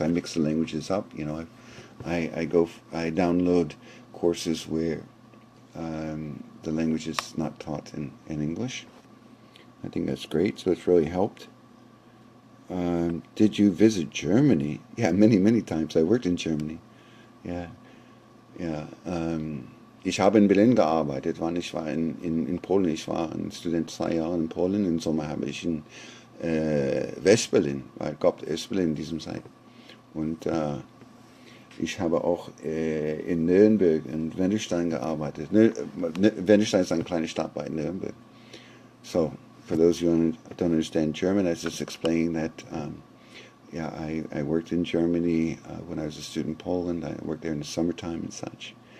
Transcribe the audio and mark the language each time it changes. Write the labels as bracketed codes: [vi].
[en] I mix the languages up. I download courses where the language is not taught in English. I think that's great. So it's really helped. Did you visit Germany? Yeah, many, many times. I worked in Germany. Yeah, ja. [de] Ich habe in Berlin gearbeitet, ich war in Polen. Ich war ein Student 2 Jahre in Polen. Im Sommer habe ich in West-Berlin, weil gab West-Berlin in diesem Zeit. Und ich habe auch in Nürnberg und Wendelstein gearbeitet. Wendelstein ist eine kleine Stadt bei Nürnberg. [en] So, for those who don't understand German, I was just explaining that, yeah, I worked in Germany when I was a student in Poland. I worked there in the summertime and such.